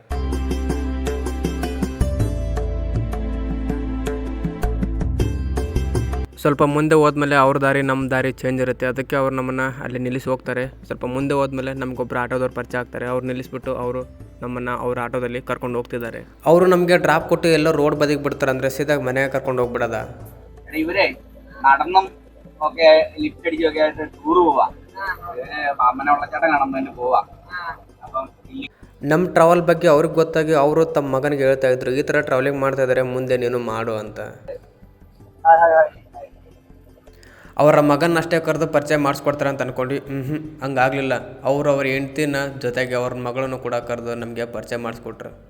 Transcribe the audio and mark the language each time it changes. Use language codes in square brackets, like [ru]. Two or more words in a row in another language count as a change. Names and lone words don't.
[kn] ಸ್ವಲ್ಪ ಮುಂದೆ ಹೋದ್ಮೇಲೆ ಅವ್ರ ದಾರಿ ನಮ್ಮ ದಾರಿ ಚೇಂಜ್ ಇರುತ್ತೆ. ಅದಕ್ಕೆ ಅವ್ರು ನಮ್ಮನ್ನು ಅಲ್ಲಿ ನಿಲ್ಲಿಸಿ ಹೋಗ್ತಾರೆ. ಸ್ವಲ್ಪ ಮುಂದೆ ಹೋದ್ಮೇಲೆ ನಮಗೊಬ್ಬರು ಆಟೋದವ್ರು ಪರಿಚಯ ಆಗ್ತಾರೆ. ಅವ್ರು ನಿಲ್ಲಿಸ್ಬಿಟ್ಟು ಅವರು ನಮ್ಮನ್ನು ಅವ್ರ ಆಟೋದಲ್ಲಿ ಕರ್ಕೊಂಡು ಹೋಗ್ತಿದ್ದಾರೆ. ಅವರು ನಮಗೆ ಡ್ರಾಪ್ ಕೊಟ್ಟು ಎಲ್ಲೋ ರೋಡ್ ಬದಿಗೆ ಬಿಡ್ತಾರೆ. ಅಂದರೆ ಸೀದಾ ಮನೆಗೆ ಕರ್ಕೊಂಡು ಹೋಗ್ಬಿಡೋದ. [ml] ഇവരെ നടന്നും ഒക്കെ ലിഫ്റ്റ് അടിക്കുകയൊക്കെ ടൂർ പോവാ. അമ്മനെ വെള്ളച്ചാട്ടം കാണുന്നതിന് പോവാ. അപ്പം [kn] ನಮ್ಮ ಟ್ರಾವೆಲ್ ಬಗ್ಗೆ ಅವ್ರಿಗೆ ಗೊತ್ತಾಗಿ ಅವರು ತಮ್ಮ ಮಗನಿಗೆ ಹೇಳ್ತಾ ಇದ್ರು, ಈ ಥರ ಟ್ರಾವೆಲಿಂಗ್ ಮಾಡ್ತಾ ಇದ್ದಾರೆ, ಮುಂದೆ ನೀನು ಮಾಡು ಅಂತ. ಅವರ ಮಗನ ಅಷ್ಟೇ ಕರೆದು ಪರಿಚಯ ಮಾಡಿಸ್ಕೊಡ್ತಾರೆ ಅಂತ ಅನ್ಕೊಂಡು ಹಂಗಾಗ್ಲಿಲ್ಲ. ಅವ್ರ ಹೆಂಡ್ತಿನ ಜೊತೆಗೆ ಅವ್ರ ಮಗಳನ್ನು ಕೂಡ ಕರೆದು ನಮಗೆ ಪರಿಚಯ ಮಾಡಿಸ್ಕೊಟ್ರು.